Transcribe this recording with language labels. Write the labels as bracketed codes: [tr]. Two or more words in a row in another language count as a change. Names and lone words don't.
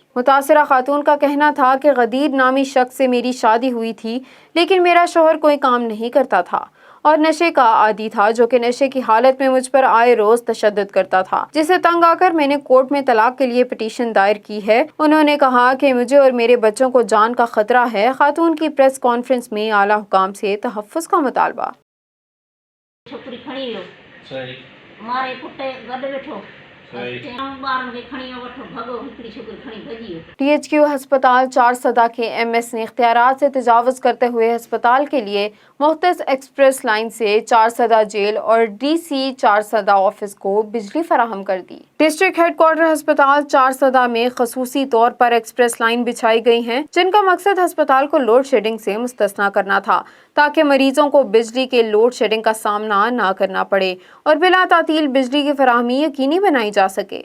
[ur] متاثرہ خاتون کا کہنا تھا کہ غدیر نامی شخص سے میری شادی ہوئی تھی، لیکن میرا شوہر کوئی کام نہیں کرتا تھا اور نشے کا عادی تھا، جو کہ نشے کی حالت میں مجھ پر آئے روز تشدد کرتا تھا، جسے تنگ آ کر میں نے کورٹ میں طلاق کے لیے پٹیشن دائر کی ہے۔ انہوں نے کہا کہ مجھے اور میرے بچوں کو جان کا خطرہ ہے۔ خاتون کی پریس کانفرنس میں اعلیٰ حکام سے تحفظ کا مطالبہ۔ [sd] छोकिरी खणी वियो सही मारे कुटे गॾु वेठो ॿारनि खे खणी वठो भॻो हिकिड़ी छोकिरी खणी भॼी वियो। [ur] DHQ ہسپتال چارسدہ کے MS نے اختیارات سے تجاوز کرتے ہوئے ہسپتال کے لیے مختص ایکسپریس لائن سے چارسدہ جیل اور DC چارسدہ آفس کو بجلی فراہم کر دی۔ ڈسٹرکٹ ہیڈ کوارٹر ہسپتال چارسدہ میں خصوصی طور پر ایکسپریس لائن بچھائی گئی ہیں، جن کا مقصد ہسپتال کو لوڈ شیڈنگ سے مستثنا کرنا تھا تاکہ مریضوں کو بجلی کے لوڈ شیڈنگ کا سامنا نہ کرنا پڑے اور بلا تعطیل بجلی کی فراہمی یقینی بنائی جا سکے۔